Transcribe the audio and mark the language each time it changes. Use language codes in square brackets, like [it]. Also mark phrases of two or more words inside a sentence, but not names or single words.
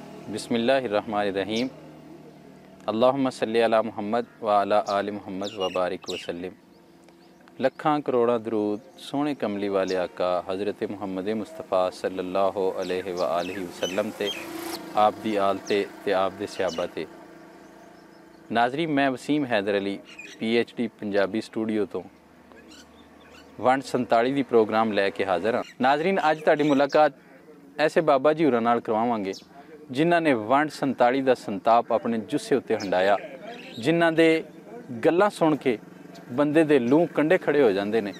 [ar] بسم الله الرحمن الرحيم۔ اللهم صل على محمد و على آل محمد و بارك وسلم. [pa] لکھاں کروڑاں درود سوہنے کملی والے آقا حضرت محمد مصطفیٰ [ar] صلى الله عليه و آله وسلم [pa] تے آپ دی آل تے آپ دے صحابہ تے. ناظرین، میں وسیم حیدر علی PhD پنجابی سٹوڈیو تو ونڈ 47 دی پروگرام لیکے حاضر ہاں. ناظرین، اج تہاڈی ملاقات ایسے بابا جی ہوراں نال کرواواں گے جنہاں نے ونڈ 47 کا سنتاپ اپنے جثے اتے ہنڈایا، جنہاں دے گلاں سن کے بندے دے لوہ کنڈے کھڑے ہو جاتے ہیں.